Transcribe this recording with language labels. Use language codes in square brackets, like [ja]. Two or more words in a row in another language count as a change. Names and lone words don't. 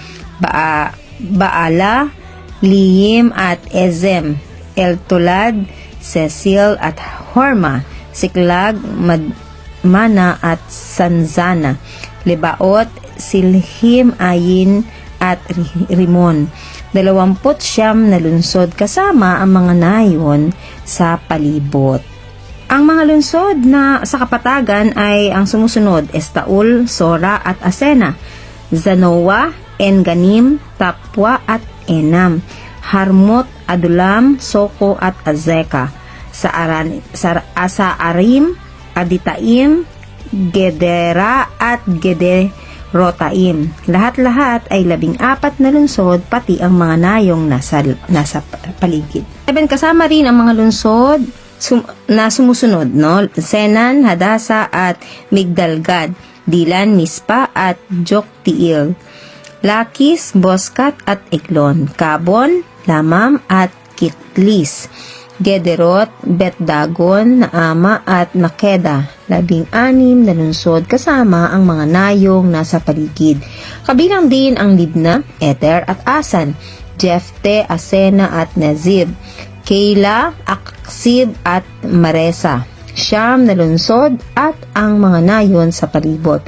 [tl] Baala, Liyim at Ezem, Eltolad, Cecil at Horma, Siklag, Mana at Sanzana, Lebaot, Silhim, Ayin at Rimon. 29 na lungsod kasama ang mga nayon sa palibot. Ang mga lungsod na sa kapatagan ay ang sumusunod: Estaol, Sora at Asena, Zanoa, Enganim, Tapwa at Enam, Harmot, Adulam, Soko at Azeka, Saarim, Aditaim, Gedera at Gederotaim. Lahat-lahat ay 14 na lungsod, pati ang mga nayong nasa paligid. Kasama rin ang mga lungsod na sumusunod, no? Senan, Hadasa at Migdalgad, Dilan, Mispa at Joktiil, Lakis, Boskat at Eglon, Kabon, Lamam at Kitlis, Gederot, Betdagon, Naama at Makeda. 16 na lungsod kasama ang mga nayong nasa paligid. Kabilang din ang Libna, Eter at Asan, Jefte, Asena at Nazib, Keila, Aksib at Maresa. 9 na lungsod at ang mga nayon sa palibot.